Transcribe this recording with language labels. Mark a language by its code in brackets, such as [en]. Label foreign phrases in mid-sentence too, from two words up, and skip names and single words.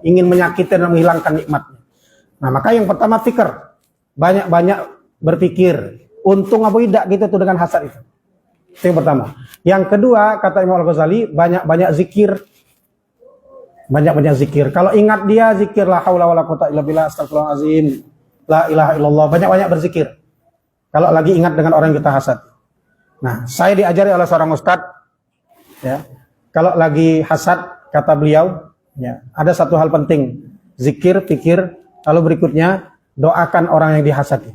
[id] Ingin menyakiti dan menghilangkan nikmatnya. Nah maka yang pertama fikir. Banyak-banyak berpikir. Untung apa tidak gitu tuh dengan hasad itu. Itu yang pertama. Yang kedua, kata Imam Al-Ghazali, banyak-banyak zikir. Banyak-banyak zikir. Kalau ingat dia, zikir [ar] لا حول ولا قوة إلا بالله أستغفر الله العظيم. لا إله إلا الله, [id] banyak-banyak berzikir. Kalau lagi ingat dengan orang yang kita hasad. Nah, saya diajari oleh seorang ustadz, ya, kalau lagi hasad, kata beliau, ya, ada satu hal penting, zikir, pikir, lalu berikutnya, doakan orang yang dihasadi.